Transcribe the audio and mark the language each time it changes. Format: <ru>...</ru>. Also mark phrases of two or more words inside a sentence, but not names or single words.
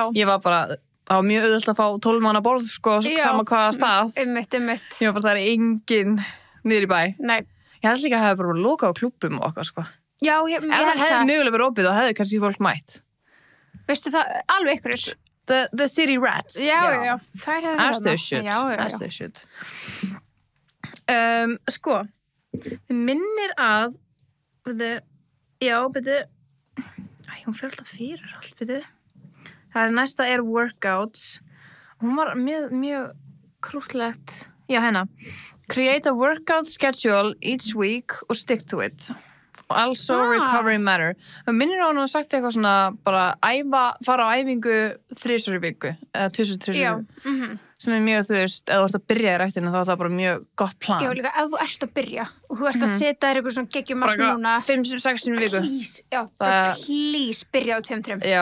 <is>Ég var bara, það var mjög auðvelt að fá 12 manna borð, sko, sama hvaða stað. Einmitt. Ég var bara, það engin niður í bæ. Nei. Ég held líka að það hefði bara lokað á klúbbum og okkar, sko. Já, ég held það. Ef það hefði mögulega verið opið, þá hefði kannski fólk mætt. Veistu það, alveg ykkur.</is> <en>The city rats.</en> <is>Já. Það</is> <en>As they should.</en> <is>Sko, minnir að, hún fyrir alltaf fyrir allt, það næsta workouts. Hún var mjög krúttlegt. Já,</is> <en>Create a workout schedule each week og stick to it. Also recovery matter.</en> <is>Minnir á hún og sagt eitthvað svona bara fara á æfingu 3 í viku eða 2-3 í viku. Sem mjög, þú veist, ef þú ert að byrja í ræktinu þá er það bara mjög gott plan. Já, líka, ef þú ert að byrja og þú ert að setja þér eitthvað svona geggjumark núna 5-6 í viku.</is> <en>Please, please</en> <is>byrja á 2-3. Já.</is>